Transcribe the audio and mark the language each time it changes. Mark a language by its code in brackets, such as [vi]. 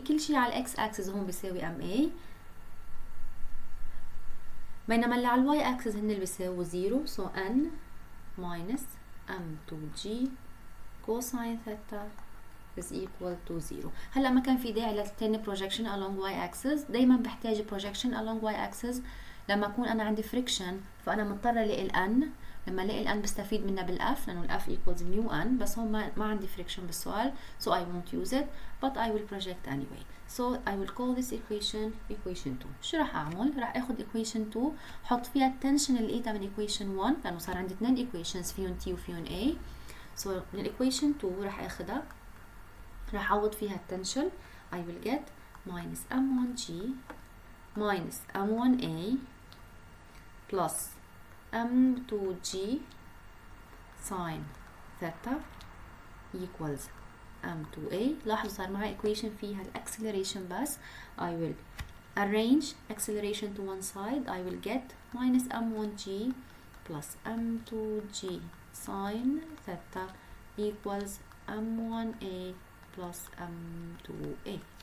[ar] كل شيء على x axis هون بيساوي MA، بينما اللي على y axis هن اللي بيساوي 0. [en] So N minus M2G cosine theta is equal to 0. [ar] هلا ما كان في داعي للتاني [en] projection along y axis. [ar] دايما بحتاج projection along y axis لما أكون أنا عندي friction، فأنا مضطرة ألاقي ال N. لما ألاقي ال N بستفيد منها بالF لأنه ال F equals mu N، بس هون ما عندي friction بالسؤال [en] so I won't use it but I will project anyway. So I will call this equation 2. [ar] شو راح أعمل؟ راح أخد equation 2 حط فيها التنشن اللي لقيتها من equation 1 لأنه صار عندي 2 equations فيهم T وفيهم A. [en] So [ar] من equation 2 راح أخدها راح أعوض فيها التنشن. [en] I will get minus M1G minus M1A plus M2G sin theta equals M2A. [ar] لاحظوا صار معي equation فيها acceleration بس. [en] I will arrange acceleration to one side. I will get minus M1G plus M2G sin theta equals M1A plus M2A.